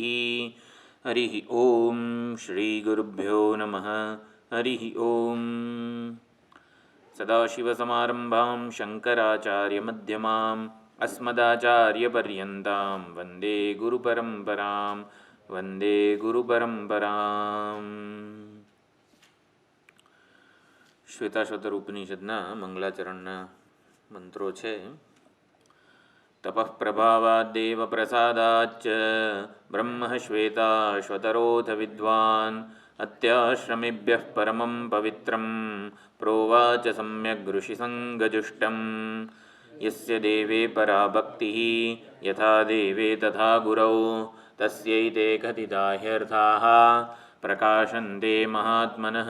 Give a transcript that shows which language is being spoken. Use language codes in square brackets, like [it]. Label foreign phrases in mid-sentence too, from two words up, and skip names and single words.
[sa] हरिः ॐ श्रीगुरुभ्यो नमः। हरिः ॐ। सदाशिवसमारम्भां शङ्कराचार्यमध्यमाम् अस्मदाचार्यपर्यन्तां वन्दे गुरुपरम्परां वन्दे गुरुपरम्पराम्। [gu] શ્વેતાશ્વતર ઉપનિષદના મંગલાચરણના મંત્રો છે. [sa] તપઃ પ્રભાવાદ્દેવ પ્રસાદાચ્ચ બ્રહ્મ શ્વેતાશ્વતરોऽથ વિદ્વાન અત્યાશ્રમેભ્યઃ પરમં પવિત્રં પ્રોવાચ સમ્યગ્ ઋષિસંગજુષ્ટં યસ્ય દેવે પરા ભક્તિઃ યથા દેવે તથા ગુરૌ તસ્યૈતે કથિતા હ્યર્થાઃ પ્રકાશન્તે મહાત્મનઃ.